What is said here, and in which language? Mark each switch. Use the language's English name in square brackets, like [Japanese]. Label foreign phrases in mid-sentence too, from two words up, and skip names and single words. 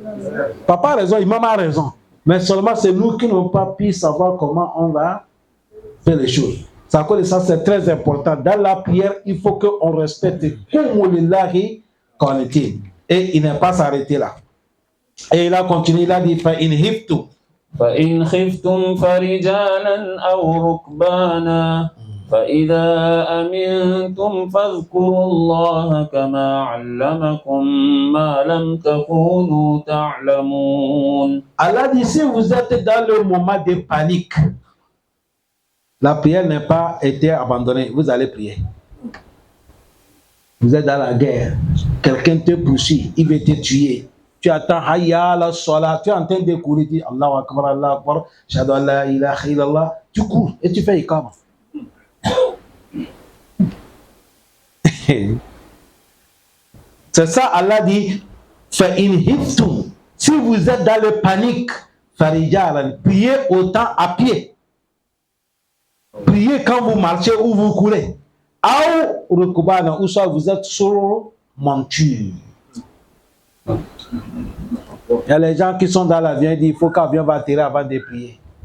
[French] Papa a raison, maman a raison. Mais seulement c'est nous qui n'avons pas pu savoir comment on va faire les choses. Ça, c'est très important. Dans la prière, il faut qu'on respecte comme [Arabic] لله قانتين. [French] Et il n'est pas s'arrêter là. Et il a continué, il a dit فَإِنْ [Arabic] خِفْتُمْ فَرِجَالًا أَوْ رُكْبَانًا فَإِذَا أَمِنْتُمْ فَاذْكُرُوا اللَّهَ كَمَا عَلَّمَكُمْ مَا لَمْ تَكُونُوا تَعْلَمُونَ. [French] Allah dit, si vous êtes dans le moment de panique, la prière n'a pas été abandonnée, vous allez prier. Vous êtes dans la guerre, quelqu'un te poursuit, il veut te tuer. Tu attends, [Arabic] حي على الصلاة, [French] tu es en train de courir, tu dis [Arabic] الله أكبر الله أكبر أشهد أن لا إله إلا الله, [French] tu cours et tu fais ikama. C'est ça, Allah dit, [Arabic] فإن خفتم, [French] si vous êtes dans le panique, farijalan, priez autant à pied. Priez quand vous marchez ou vous courez. Ou rukubana, ou soit vous êtes sur monture. Il y a les gens qui sont dans l'avion, ils disent il faut que l'avion va atterrir avant de prier.